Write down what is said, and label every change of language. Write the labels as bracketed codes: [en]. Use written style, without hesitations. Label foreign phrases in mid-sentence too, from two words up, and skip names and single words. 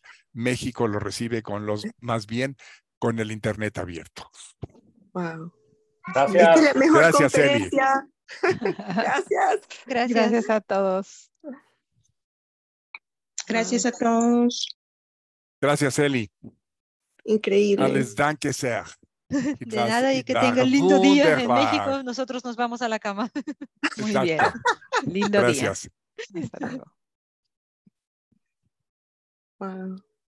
[es] México lo recibe con el Internet abierto. Wow. Gracias. Esta es la mejor Gracias, conferencia. Gracias. Gracias a todos. Gracias a todos. Gracias, Eli. Increíble. [de] Alles Danke sehr. [es] De nada y que tengan lindo día en México. Nosotros nos vamos a la cama. Muy bien. Lindo Gracias. día. Hasta luego. Wow.